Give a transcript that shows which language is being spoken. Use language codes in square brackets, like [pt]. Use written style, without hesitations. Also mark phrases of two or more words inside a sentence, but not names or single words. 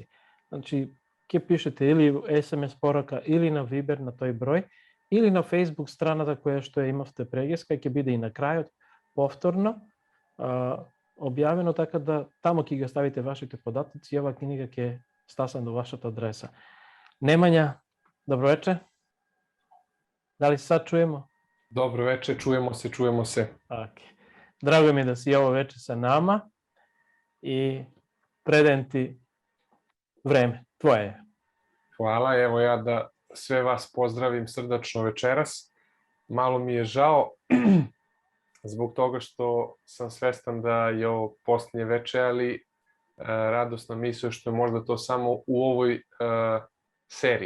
[mk] Значи ќе пишете или SMS порака или на Viber на тој број или на Facebook страната која што ја имавте прегеска, ќе биде и на крајот повторно објавено, така да тамо ќе ги оставите вашите податоци и оваа книга ќе стаса до вашата адреса. [sr] Немања, добро вечер. Дали сад чуемо? Добро вечер, чуемо се. [mk] Драго ми е [sr] да си ово вечер sa nama i predajem ti vreme. Tvoje je. Hvala, evo ja da sve vas pozdravim srdačno večeras. Malo mi je žao zbog toga što sam svestan da je ovo posljednje veče, ali radosna misao što je možda to samo u ovoj seriji.